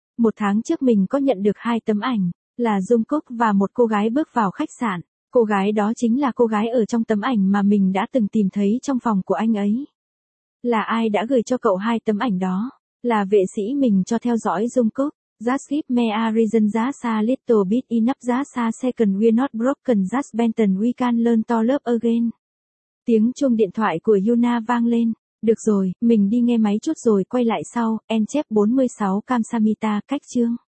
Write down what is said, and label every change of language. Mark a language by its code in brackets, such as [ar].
[vi] Một tháng trước mình có nhận được hai tấm ảnh, là Jungkook và một cô gái bước vào khách sạn. Cô gái đó chính là cô gái ở trong tấm ảnh mà mình đã từng tìm thấy trong phòng của anh ấy. Là ai đã gửi cho cậu hai tấm ảnh đó? Là vệ sĩ mình cho theo dõi Jungkook. [en] Just give me a reason, just a little bit enough, just a second, we're not broken, just bend and we can learn to love again. [vi] Tiếng chuông điện thoại của Yuna vang lên. Được rồi, mình đi nghe máy chút rồi quay lại sau, end chép 46 Kamsamita, cách chương.